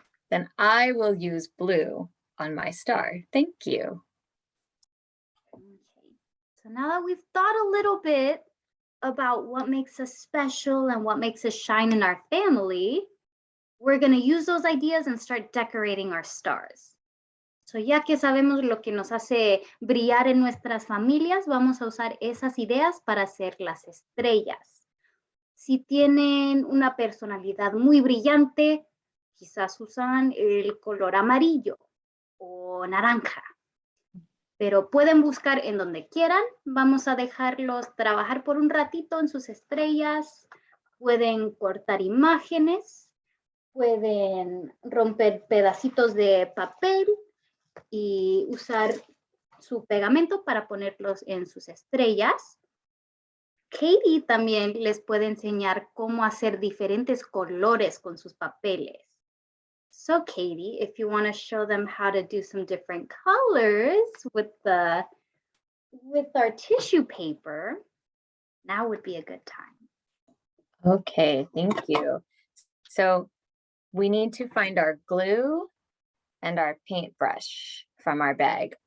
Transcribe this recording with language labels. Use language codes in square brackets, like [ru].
[en] Then I will use blue on my star. Thank you. Okay. So now that we've thought a little bit about what makes us special and what makes us shine in our family, we're going to use those ideas and start decorating our stars. [es] So ya que sabemos lo que nos hace brillar en nuestras familias, vamos a usar esas ideas para hacer las estrellas. Si tienen una personalidad muy brillante, Quizás usan el color amarillo o naranja. Pero pueden buscar en donde quieran. Vamos a dejarlos trabajar por un ratito en sus estrellas. Pueden cortar imágenes. Pueden romper pedacitos de papel y usar su pegamento para ponerlos en sus estrellas. Katie también les puede enseñar cómo hacer diferentes colores con sus papeles. [en] So Katie, if you want to show them how to do some different colors with our tissue paper, now would be a good time. Okay, thank you. So we need to find our glue and our paintbrush from our bag.